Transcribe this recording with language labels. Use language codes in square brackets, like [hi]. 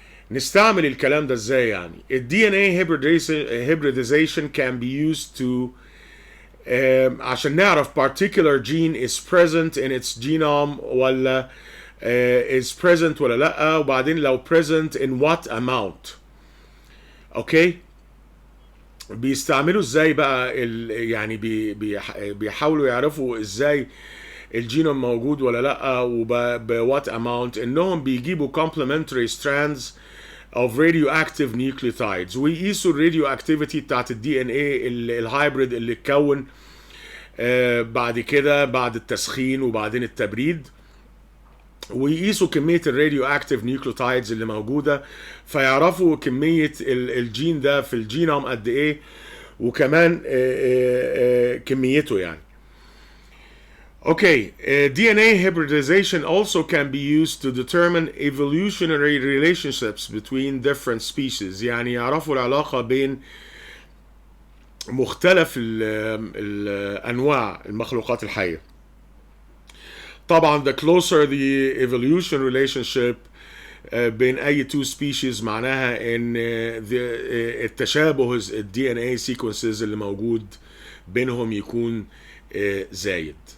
[ar] نستعمل الكلام ده ازاي يعني؟ [en] ال DNA hybridization can be used to [ar] عشان نعرف [en] particular gene is present in its genome ولا is present [ar] ولا لا، وبعدين لو [en] present in what amount. [ar] اوكي، بيستعملوا ازاي بقى يعني بيحاولوا يعرفوا ازاي الجينوم موجود ولا لا وبوات اماونت، انهم بيجيبوا [en] complementary strands of radioactive nucleotides [ar] ويقيسوا الراديو اكتيفيتي بتاعت الدي ان ايه الهايبريد اللي اتكون بعد كده بعد التسخين وبعدين التبريد، ويقيسوا كمية الراديو اكتيف نيوكليوتايدز اللي موجودة فيعرفوا كمية الجين ده في الجينوم قد ايه وكمان كميته يعني. [en] Okay, DNA hybridization also can be used to determine evolutionary relationships between different species. [ar] يعني يعرفوا العلاقة بين مختلف الأنواع المخلوقات الحية. طبعا [en] the closer the evolution relationship [ar] بين أي [en] two species [ar] معناها إن التشابه ال DNA sequences اللي موجود بينهم يكون زايد.